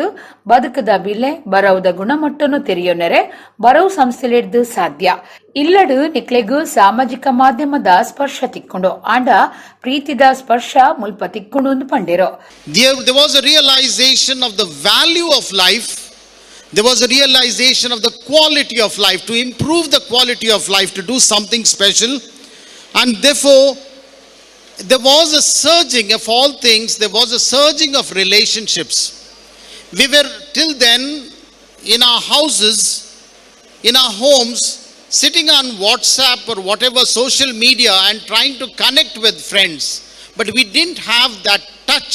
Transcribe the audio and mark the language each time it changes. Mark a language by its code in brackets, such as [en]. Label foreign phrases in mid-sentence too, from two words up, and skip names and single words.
[tcy] ಬದುಕದ ಬಿಲೆ ಬರವುದ ಗುಣಮಟ್ಟನು ತೆರೆಯೋನೆರೆ ಬರವು ಸಂಸ್ಥೆಲಿಡ್ದು ಸಾಧ್ಯ ಇಲ್ಲಡು ನಿಕ್ಲೆಗೂ ಸಾಮಾಜಿಕ ಮಾಧ್ಯಮದ ಸ್ಪರ್ಶ ತಿಕ್ಕೊಂಡು ಆಂಡ ಪ್ರೀತಿದ ಸ್ಪರ್ಶ ಮುಲ್ಪ ತಿಕ್ಕೊಂಡು ಒಂದು ಪಂಡಿರೋ. [en] There was a realization of the value of life. There was a realization of the quality of life, to improve the quality of life, to do something special, and therefore there was a surging of all things. There was a surging of relationships. We were till then in our houses, in our homes, sitting on WhatsApp or whatever social media and trying to connect with friends, but we didn't have that touch.